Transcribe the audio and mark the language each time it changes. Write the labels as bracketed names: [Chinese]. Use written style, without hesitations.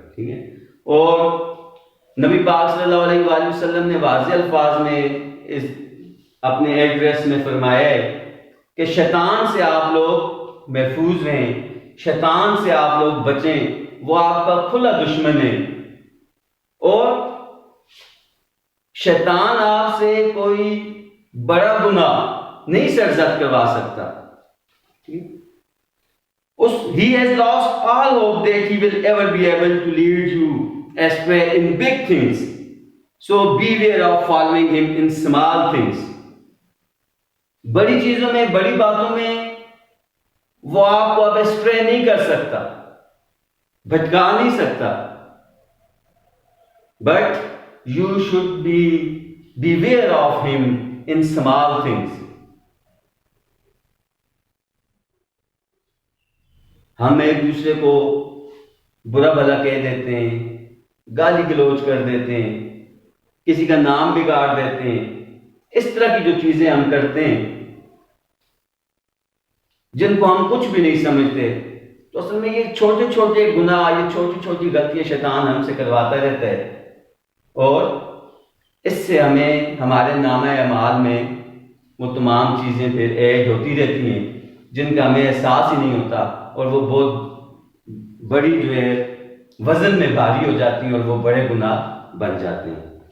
[Urdu] ٹھیک ہے؟ اور نبی پاک صلی اللہ علیہ وآلہ وسلم نے واضح الفاظ میں اس اپنے ایڈریس میں فرمایا ہے کہ شیطان سے آپ لوگ محفوظ رہیں، شیطان سے آپ لوگ بچیں، وہ آپ کا کھلا دشمن ہے، اور شیطان آپ سے کوئی بڑا گناہ نہیں سرزد کروا سکتا. [English] He has lost all hope that he will ever be able to lead you astray in big things. So beware of following him in small things. [Urdu] بڑی چیزوں میں، بڑی باتوں میں وہ آپ کو اب اسٹرے نہیں کر سکتا، بھٹکا نہیں سکتا. [English] But you should beware of him in small things. [Urdu] ہم ایک دوسرے کو برا بھلا کہہ دیتے ہیں، گالی گلوچ کر دیتے ہیں، کسی کا نام بگاڑ دیتے ہیں. اس طرح کی جو چیزیں ہم کرتے ہیں جن کو ہم کچھ بھی نہیں سمجھتے، تو اصل میں یہ چھوٹے چھوٹے گناہ، یہ چھوٹی چھوٹی غلطیاں شیطان ہم سے کرواتا رہتا ہے، اور اس سے ہمیں ہمارے نامہ اعمال میں وہ تمام چیزیں پھر ایڈ ہوتی رہتی ہیں جن کا ہمیں احساس ہی نہیں ہوتا، اور وہ بہت بڑی جو ہے وزن میں بھاری ہو جاتی ہیں اور وہ بڑے گناہ بن جاتے ہیں.